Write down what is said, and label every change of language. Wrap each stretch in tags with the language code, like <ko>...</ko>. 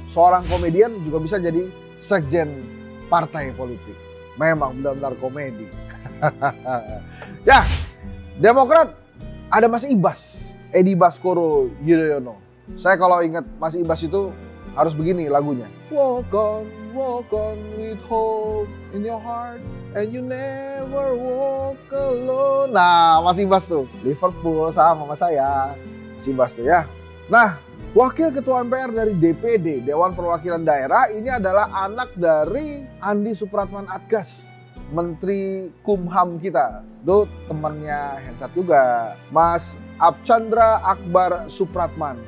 <id>Seorang komedian juga bisa jadi sekjen partai politik. Memang benar-benar komedi. Ya, Demokrat ada Mas Ibas, Edi Baskoro Yudhoyono. Saya kalau ingat Mas Ibas itu harus begini lagunya.</id> <en>Walk on with hope in your heart and you never walk alone.</en> <id>Nah, Mas Ibas tuh Liverpool sama saya. Mas Ibas tuh ya. Nah, wakil ketua MPR dari DPD, Dewan Perwakilan Daerah, ini adalah anak dari Andi Supratman Adgas, Menteri Kumham kita. Itu temannya Hensat juga, Mas Abchandra Akbar Supratman.</id>